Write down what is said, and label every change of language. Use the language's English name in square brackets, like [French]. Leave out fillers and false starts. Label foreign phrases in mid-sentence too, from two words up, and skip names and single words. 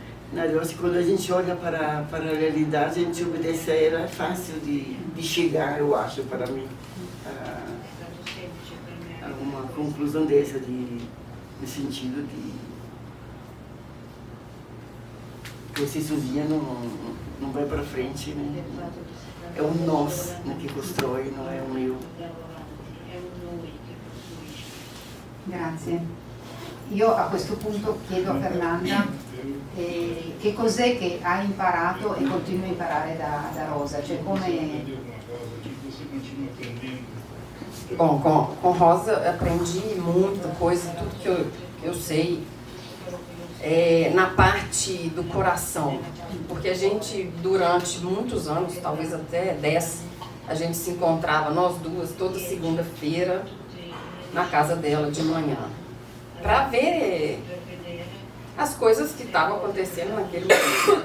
[Portuguese] Não, eu acho que quando a gente olha para a realidade, a gente obedece a ela, é fácil de chegar, eu acho, para mim, a uma conclusão dessa, no sentido de que você sozinha não vai para frente, né? É um nós, né, que constrói, não é um eu. [Italian] Grazie. Io a questo punto chiedo a Fernanda che cos'è che ha imparato e continua a imparare da Rosa, cioè come... [Portuguese] Bom, com Rosa eu aprendi muita coisa, tudo que eu sei na parte do coração, porque a gente durante muitos anos, talvez até 10, a gente se encontrava, nós duas, toda segunda-feira na casa dela de manhã, para ver as coisas que estavam acontecendo naquele momento.